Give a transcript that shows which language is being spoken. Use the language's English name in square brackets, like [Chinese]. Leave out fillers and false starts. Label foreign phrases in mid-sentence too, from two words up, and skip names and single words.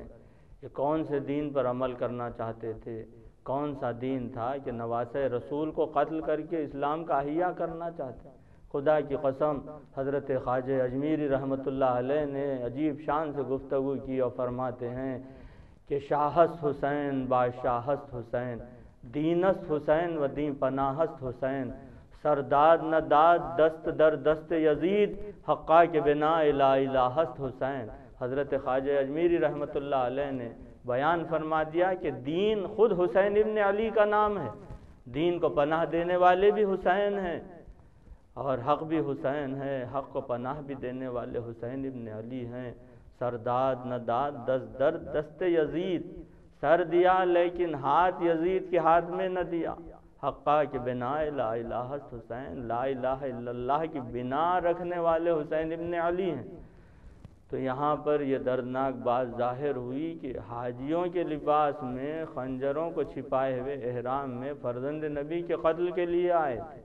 [Urdu] یہ کون سے دین پر عمل کرنا چاہتے تھے؟ کون سا دین تھا کہ نواسہ رسول کو قتل کر کے اسلام کا احیا کرنا چاہتے ہیں؟ خدا کی قسم، حضرت خواجہ اجمیری [Arabic] رحمۃ اللہ علیہ [Urdu] نے عجیب شان سے گفتگو کی اور فرماتے ہیں کہ [Persian] شاہست حسین بادشاہست حسین، دینست حسین و دین پناہست حسین، سرداد نہ داد دست در دست یزید، حقا کے بنا لا الہست حسین۔ [Urdu] حضرت خواجہ اجمیری [Arabic] رحمۃ اللہ علیہ [Urdu] نے بیان فرما دیا کہ دین خود حسین ابن علی کا نام ہے، دین کو پناہ دینے والے بھی حسین ہیں، اور حق بھی حسین ہے، حق کو پناہ بھی دینے والے حسین ابن علی ہیں۔ [Persian] سرداد نہ داد دست در دست یزید، [Urdu] سر دیا لیکن ہاتھ یزید کے ہاتھ میں نہ دیا، [Persian] حقا کہ بنا لا الہ حسین، [Arabic] لا الہ الا اللہ [Urdu] کی بنا رکھنے والے حسین ابن علی ہیں۔ تو یہاں پر یہ دردناک بات ظاہر ہوئی کہ حاجیوں کے لباس میں خنجروں کو چھپائے ہوئے احرام میں فرزند نبی کے قتل کے لیے آئے تھے۔